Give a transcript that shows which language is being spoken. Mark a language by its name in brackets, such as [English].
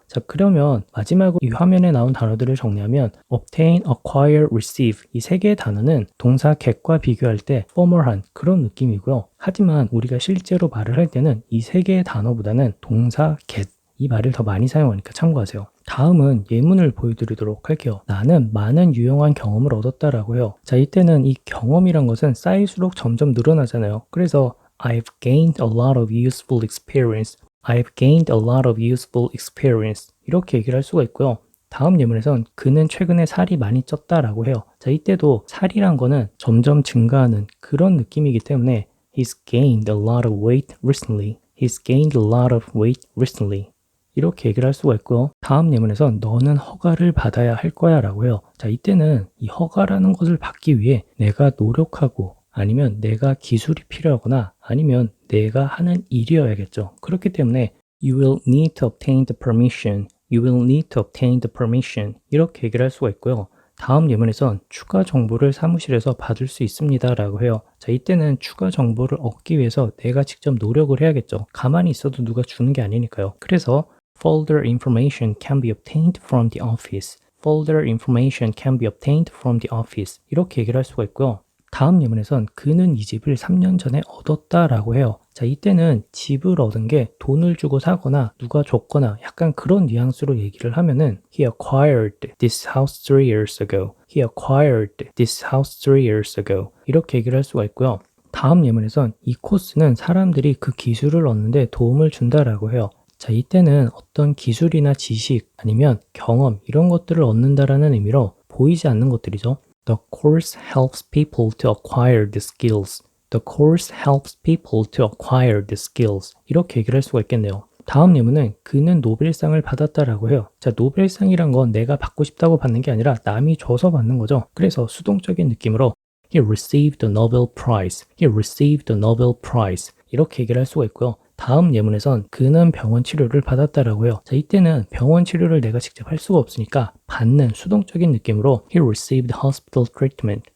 [Korean] 자, 그러면 마지막으로 이 화면에 나온 단어들을 정리하면 obtain, acquire, receive 이 세 개의 단어는 동사 get과 비교할 때 formal한 그런 느낌이고요. 하지만 우리가 실제로 말을 할 때는 이 세 개의 단어보다는 동사 get 이 말을 더 많이 사용하니까 참고하세요. 다음은 예문을 보여드리도록 할게요. 나는 많은 유용한 경험을 얻었다라고 해요. 자, 이때는 이 경험이란 것은 쌓일수록 점점 늘어나잖아요. 그래서 [English] I've gained a lot of useful experience. I've gained a lot of useful experience. [Korean] 이렇게 얘기를 할 수가 있고요. 다음 예문에선 그는 최근에 살이 많이 쪘다라고 해요. 자, 이때도 살이란 거는 점점 증가하는 그런 느낌이기 때문에 [English] He's gained a lot of weight recently. He's gained a lot of weight recently. [Korean] 이렇게 얘기를 할 수가 있고요. 다음 예문에선 너는 허가를 받아야 할 거야 라고 해요. 자, 이때는 이 허가라는 것을 받기 위해 내가 노력하고 아니면 내가 기술이 필요하거나 아니면 내가 하는 일이어야겠죠. 그렇기 때문에 [English] You will need to obtain the permission. You will need to obtain the permission. [Korean] 이렇게 얘기를 할 수가 있고요. 다음 예문에선 추가 정보를 사무실에서 받을 수 있습니다 라고 해요. 자, 이때는 추가 정보를 얻기 위해서 내가 직접 노력을 해야겠죠. 가만히 있어도 누가 주는 게 아니니까요. 그래서 [English] Further information can be obtained from the office. Further information can be obtained from the office. [Korean] 이렇게 얘기를 할 수가 있고요. 다음 예문에선 그는 이 집을 3년 전에 얻었다라고 해요. 자, 이때는 집을 얻은 게 돈을 주고 사거나 누가 줬거나 약간 그런 뉘앙스로 얘기를 하면은 [English] He acquired this house 3 years ago. He acquired this house 3 years ago. [Korean] 이렇게 얘기를 할 수가 있고요. 다음 예문에선 이 코스는 사람들이 그 기술을 얻는데 도움을 준다라고 해요. 자, 이때는 어떤 기술이나 지식 아니면 경험 이런 것들을 얻는다라는 의미로 보이지 않는 것들이죠. [English] The course helps people to acquire the skills. The course helps people to acquire the skills. [Korean] 이렇게 얘기를 할 수가 있겠네요. 다음 예문은 그는 노벨상을 받았다라고 해요. 자, 노벨상이란 건 내가 받고 싶다고 받는 게 아니라 남이 줘서 받는 거죠. 그래서 수동적인 느낌으로 [English] He received the Nobel Prize. He received the Nobel Prize. [Korean] 이렇게 얘기를 할 수가 있고요. 다음 예문에선 그는 병원 치료를 받았다라고 해요. 자, 이때는 병원 치료를 내가 직접 할 수가 없으니까 받는 수동적인 느낌으로 [English] He received hospital treatment.